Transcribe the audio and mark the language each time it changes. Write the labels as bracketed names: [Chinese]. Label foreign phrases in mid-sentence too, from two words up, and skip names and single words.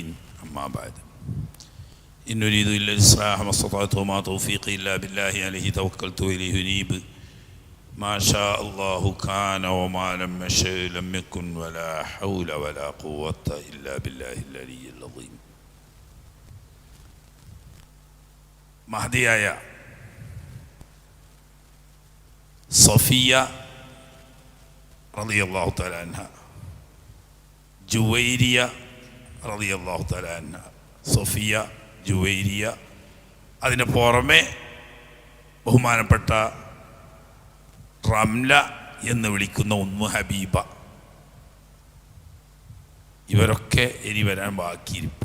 [Arabic] أما بعد إن نريد إلا الإصلاح ما استطعت وما توفيقي إلا بالله عليه توكلت وإليه أنيب. ما شاء الله كان وما لم يشأ لم يكن ولا حول ولا قوة إلا بالله العلي العظيم. [Malayalam] മഹദിയായ സഫിയ [Arabic] رضي الله تعالى عنها, [Malayalam] ജുവൈരിയ [Arabic] رضي الله تعالى عنها, [Malayalam] സഫിയ, ജുവൈരിയ, അതിന് പുറമെ ബഹുമാനപ്പെട്ട റംല എന്ന് വിളിക്കുന്ന ഉമ്മു ഹബീബ, ഇവരൊക്കെ ഇനി വരാൻ ബാക്കിയിരിപ്പ.